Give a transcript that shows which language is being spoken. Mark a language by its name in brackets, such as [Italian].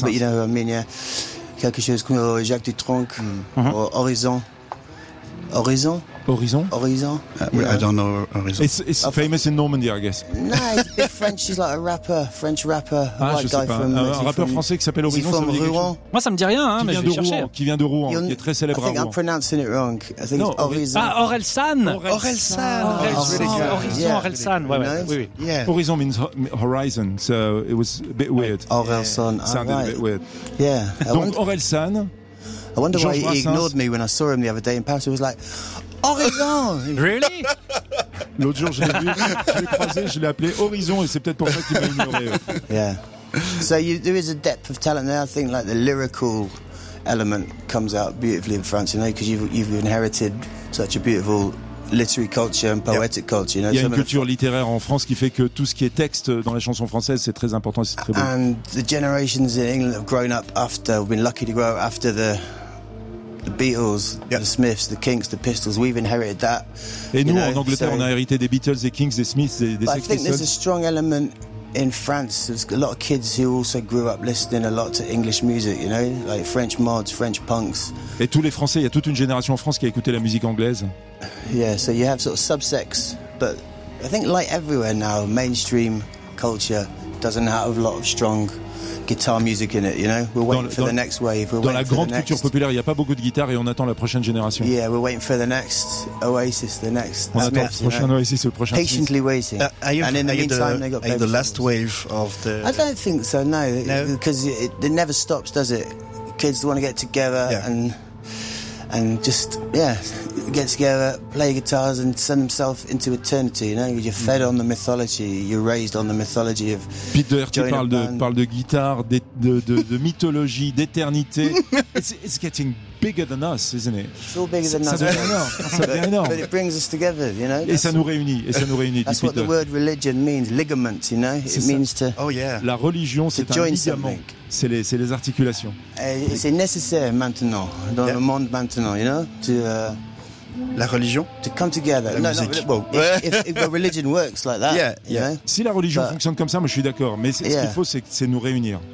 [English] But you know, [French] quelque chose comme [English] Jacques Dutronc, or Horizon. I don't know Horizon. It's famous in Normandy, I guess. Nice. French is like a rapper, French rapper. Ah, white [French] je sais [English] guy [French] pas. Un rappeur français qui s'appelle Horizon. [English] From Rouen. [French] Moi, ça me dit rien, hein, mais je vais chercher. Qui vient de Rouen, qui est très célèbre. [English] I think [French] à Rouen. [English] I'm pronouncing it wrong. I think it's Horizon. [French] Ah, Orelsan. Orelsan. Horizon. [English] Yeah. Horizon means horizon, so it was a bit weird. Orelsan. Sounded a bit weird. Yeah. [French] Donc Orelsan. [English] I wonder why he ignored me when I saw him the other day in Paris. He was like, Horizon! Really? [French] L'autre jour, je l'ai appelé Horizon, et c'est peut-être pour ça qu'il m'a ignoré. [English] Yeah. So there is a depth of talent there. I think like the lyrical element comes out beautifully in France, you know, because you've inherited such a beautiful literary culture and poetic culture. [French] Il y a une culture littéraire en France qui fait que tout ce qui est texte dans la chanson française, c'est très important, c'est très beau. [English] And the generations in England have grown up after, we've been lucky to grow up after the Beatles, the Smiths, the Kinks, the Pistols, we've inherited that. [French] Et nous, en Angleterre, on a hérité des Beatles, des Kinks, des Smiths, des Sex Pistols. [English] I think there's a strong element in France. There's a lot of kids who also grew up listening a lot to English music, you know, like French mods, French punks. [French] Et tous les Français, il y a toute une génération en France qui a écouté la musique anglaise. [English] Yeah, so you have sort of subsects, but I think like everywhere now, mainstream culture doesn't have a lot of strong guitar music in it, you know? We're waiting for the next wave. [French] Dans la grande culture populaire, il n'y a pas beaucoup de guitare et on attend la prochaine génération. [English] Yeah, we're waiting for the next Oasis, the next [French] Smith. On attend le prochain Oasis, le prochain [English] Smith. Patiently waiting. And in the meantime, they got baby. Are you the last wave of the... I don't think so, no. Because it never stops, does it? Kids want to get together and just, yeah, get together, play guitars and send themselves into eternity, you know? You're fed on the mythology, you're raised on the mythology of... [French] Pete Doherty parle de guitare, de mythologie, d'éternité. [English] It's getting bigger than us, isn't it? It's all bigger than us. [French] Ça devient énorme. [English] But it brings us together, you know? [French] Et ça nous réunit, [English] That's what the word religion means, ligament, you know? It means to... Oh, yeah. [French] La religion, c'est un ligament. C'est les articulations. C'est nécessaire maintenant, dans le monde maintenant, [English] you know, to... [French] La religion. [English] To come together. [French] La musique. [English] No, if religion works like that, yeah. You know? [French] Si la religion fonctionne comme ça, moi je suis d'accord. Mais ce qu'il faut, c'est nous réunir.